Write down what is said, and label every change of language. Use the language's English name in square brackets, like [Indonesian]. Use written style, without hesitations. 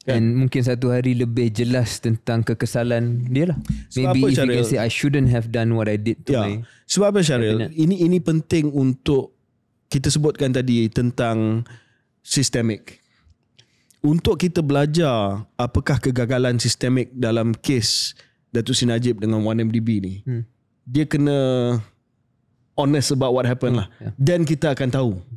[Malay] And mungkin satu hari lebih jelas tentang kekesalan dia lah. [English] Maybe if you can say I shouldn't have done what I did to my. [Malay] Sebab apa Syaril? Ini penting untuk kita sebutkan tadi tentang sistemik. Untuk kita belajar apakah kegagalan sistemik dalam kes Datuk Seri Najib dengan 1MDB ni, dia kena [English] honest about what happened [Malay] lah. Then kita akan tahu.